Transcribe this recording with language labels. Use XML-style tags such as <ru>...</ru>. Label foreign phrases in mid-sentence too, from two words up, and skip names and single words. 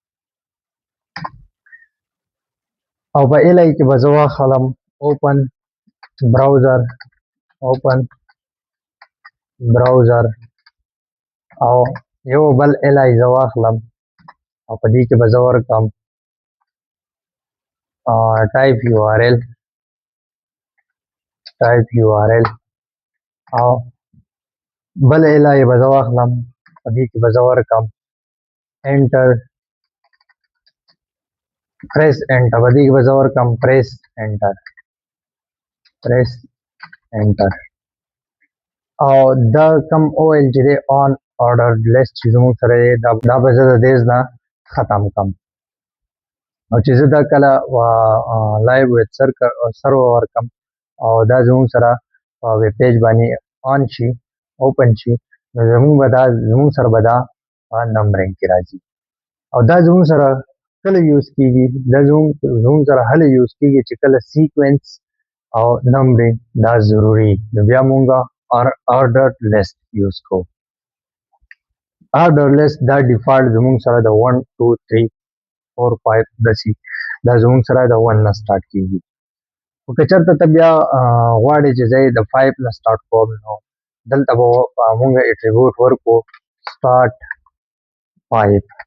<ps>او په ال ای کې به زه واخلم</ps> <en>open browser</en> <ps>او یو بل ال ای زه واخلم او په دې کې به زه ورکړم</ps> <en>type U R L</en> <ps>او بل ال ای به زه واخلم په دې کې به زه ورکړم انټر</ps> <en>press enter</en> <ps>په دې کې به زه ورکړم</ps> <en>press enter</en> <ps>او دا کم او ال چې دی آن</ps> <en>ordered list</en> <ps>چې زموږ سره دی دا به زه د دې نه ختم کړم او چې زه دا کله</ps> <en>live web server</en> <ps>ورکړم او دا زموږ سره په</ps> <en>web page</en> <ps>باندې آن شي اوپن شي نو زموږ سره به دا نمبرینګ کې راځي او دا زموږ سره کله یوز کیږي دا زموږ سره هله یوز کیږي چې کله سیکوینس او نمبرینګ دا ضروري نو بیا مونږ</ps> <en>ordered list</en> <ps>یوز کوو</ps> <en>ordered list</en> <ps>دا ډیفالت زموږ سره د 1 2 3 4 5 داسې دا زموږ سره د 1 نه سٹارټ کیږي خو که چېرته ته بیا غواړې چې زه یې د 5 نه سٹارټ کوم نو دلته به مونږ اټریبیوټ ورکړو سٹارټ 5</ps>